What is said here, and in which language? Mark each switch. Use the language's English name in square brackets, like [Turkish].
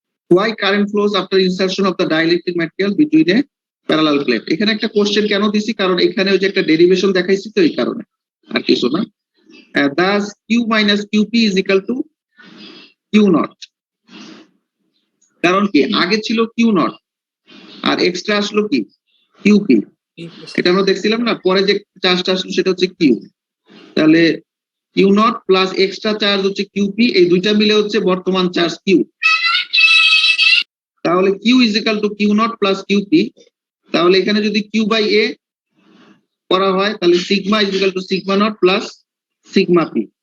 [English] Why current flows after insertion of the dielectric material between a parallel plate? [Bangla] এখানে একটা question কেন দিছি, কারণ এখানে ওই যে একটা ডেরিভেশন দেখাইছি, তো এই কারণে, আর কিছু না। [English] Thus Q minus QP is equal to Q naught। [Bangla] কারণ কি, আগে ছিল Q naught আর এক্সট্রা আসলো কি QP, এটা আমরা দেখছিলাম না, পরে যে চার্জটা আসলো সেটা হচ্ছে Q। তাহলে Q naught plus extra charge হচ্ছে QP, এই দুইটা মিলে হচ্ছে বর্তমান চার্জ Q। [English] তাহলে Q is equal to Q naught plus QP। [Bangla] তাহলে এখানে যদি Q by A করা হয় তাহলে sigma [English] is equal to [Bangla] sigma naught plus sigma P।